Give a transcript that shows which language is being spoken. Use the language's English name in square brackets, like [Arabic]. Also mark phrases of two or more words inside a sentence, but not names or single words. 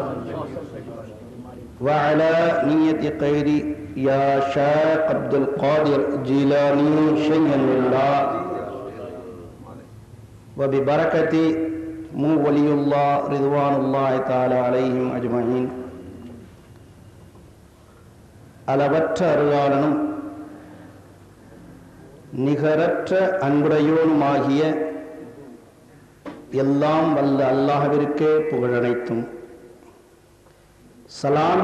[Arabic] وعلى نية خير يا شيخ عبد القادر جيلاني شيئا لله وببركة مو ولي الله رضوان الله تعالى عليهم أجمعين. [Tamil] அளவற்ற அருளாளனும் நிகரற்ற அன்புடையோனுமாகிய எல்லாம் வல்ல அல்லாஹ்விற்கே புகழனைத்தும் சலாம்